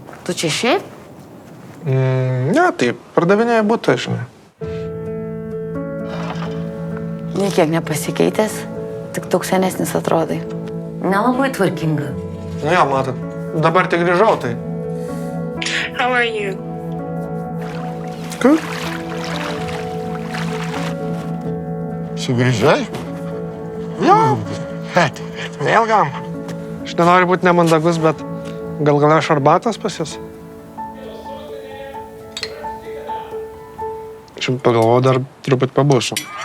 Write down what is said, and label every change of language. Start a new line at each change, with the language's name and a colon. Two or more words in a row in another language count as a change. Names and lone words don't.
Lithuanian: tu čia šiaip? Ne, tai pardavinėja būtų, žinai. Niekiek nepasikeitęs, tik toks senesnis atrodai. Nelabai tvarkinga. Nu jo, matot, dabar tik grįžau, tai...
English: How are you?
Lithuanian: Kur? Sugrįžai? Jo. Vėl gam. Aš nenoriu būti nemandagus, bet gal aš arbatos pas jūs? Aš pagalvoju, dar truputį pabūsiu.